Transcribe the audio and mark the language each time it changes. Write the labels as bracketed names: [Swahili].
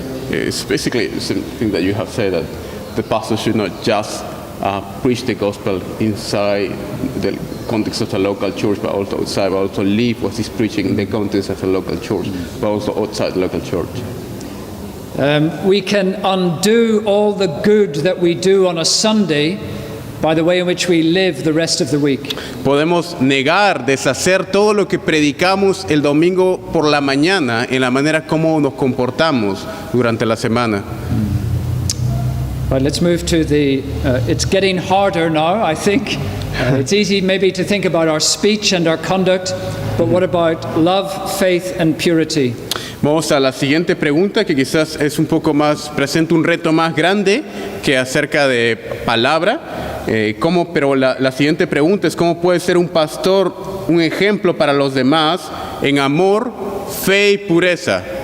[English] It's basically the same thing that you have said, that the pastor should not just preach the gospel inside the context of a local church, but also outside, but also live what he's preaching in the context of a local church, but also outside the local church. We can undo all the good that we do on a Sunday by the way in which we live the rest of the week. [Spanish] Podemos negar, deshacer todo lo que predicamos el domingo por la mañana en la manera como nos comportamos durante la semana. [English] Right, let's move to it's getting harder now, I think. It's easy maybe to think about our speech and our conduct, but what about love, faith, and purity? [Spanish] Vamos a la siguiente pregunta, que quizás es un poco más, presenta un reto más grande que acerca de palabra. Pero la siguiente pregunta es: ¿cómo puede ser un pastor un ejemplo para los demás en amor, fe y pureza?